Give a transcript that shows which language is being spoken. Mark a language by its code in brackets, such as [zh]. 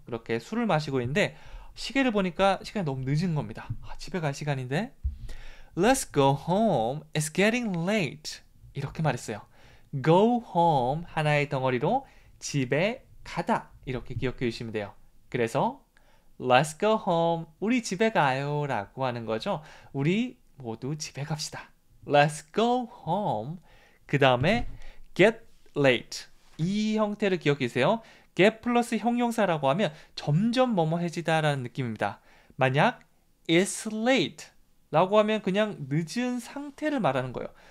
[ko] 그렇게 술을 마시고 있는데 시계를 보니까 시간이 너무 늦은 겁니다. 집에 갈 시간인데 [en] Let's go home. It's getting late. [ko] 이렇게 말했어요. [en] Go home [ko] 하나의 덩어리로 집에 가다 이렇게 기억해 주시면 돼요. 그래서 [en] Let's go home. [ko] 우리 집에 가요 라고 하는 거죠. 우리 모두 집에 갑시다. [en] Let's go home. [ko] 그 다음에 [en] get late. [ko] 이 형태를 기억해 주세요. get 플러스 형용사라고 하면 점점 뭐뭐해지다 라는 느낌입니다. 만약 [en] it's late [ko] 라고 하면 그냥 늦은 상태를 말하는 거예요.